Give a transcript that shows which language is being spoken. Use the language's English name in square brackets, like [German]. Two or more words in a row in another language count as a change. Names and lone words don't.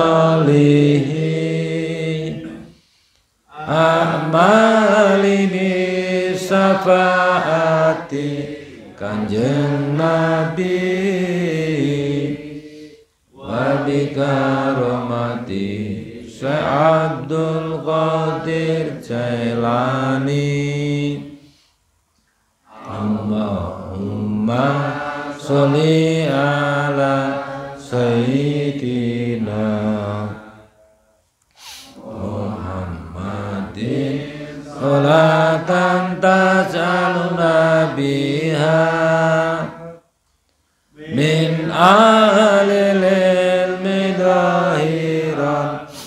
[Arabic] صالحي أعمالي بشفاعة [Javanese] kanjeng Nabi [Arabic] وبكرامة الشيخ عبد القادر الجيلاني. اللهم صل على سيدنا محمد صلاة تجعلنا بها من أهل العلم ظاهرا